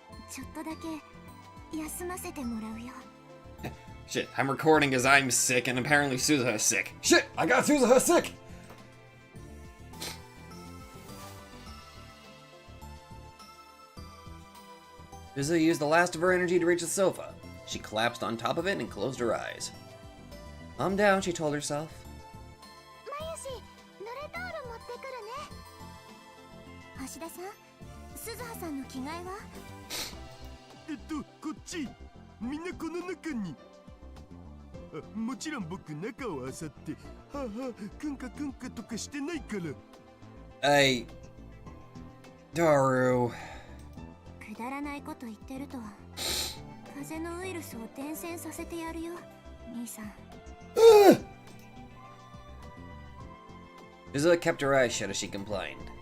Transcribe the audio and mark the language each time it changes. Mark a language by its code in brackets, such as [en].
[ja] ちょっとだけ休ませてもらうよ。 [en] Shit, I'm recording as I'm sick and apparently Suzuha is sick. Shit, I got Suzuha sick! Suzuha used the last of her energy to reach the sofa. She collapsed on top of it and closed her eyes. Calm down, she told herself. [ja] マユシ、濡れタオル持ってくるね。橋田さん、鈴葉さんの着替えは？こっち。みんなこの中に。あ、もちろん僕中を漁って、はあはあ、くんかとかしてないから。 [en] Daru. [ja] くだらないこと言ってると、風邪のウイルスを伝染させてやるよ、兄さん。 [en] Suzuha kept her eyes shut as she complained.